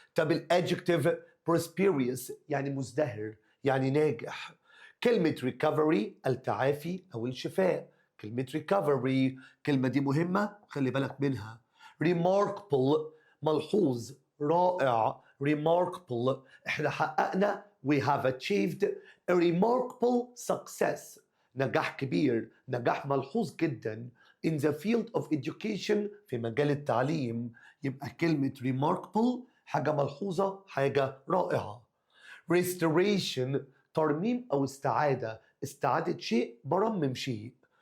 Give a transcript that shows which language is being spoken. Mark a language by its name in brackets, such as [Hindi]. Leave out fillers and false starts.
[Arabic] طب الادجective prosperous يعني مزدهر يعني ناجح. كلمة recovery التعافي أو الشفاء، كلمة recovery كلمة دي مهمة خلي بالك منها. remarkable ملحوظ، رائع، remarkable. احنا حققنا [English] we have achieved a remarkable success. [Arabic] نجاح كبير، نجاح ملحوظ جدا [English] in the field of education [Arabic] في مجال التعليم. يبقى كلمة remarkable حاجة ملحوظة، حاجة رائعة. restoration ترميم أو استعادة، استعادة شيء، برمم شيء.